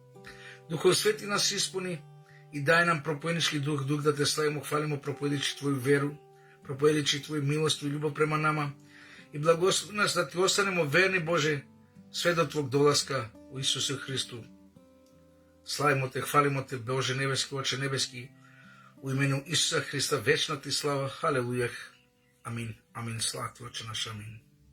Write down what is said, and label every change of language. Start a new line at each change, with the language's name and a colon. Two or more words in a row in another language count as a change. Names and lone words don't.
Serbian: Duhov Sveti nas ispuni i daj nam propovednički duh da te slavimo, hvalimo, propovedići tvoju veru, propovedići tvoju milost i ljubav prema nama i blagoslovi nas da ti ostanemo verni, Bože, sve do tvog dolaska u Isusu Hristu. Славимо те, хвалимо те, Боже небески, Отче небески, у имену Исуса Христа, вечна ти слава, халелуја, амин, амин, слава ти, Отче наш, амин.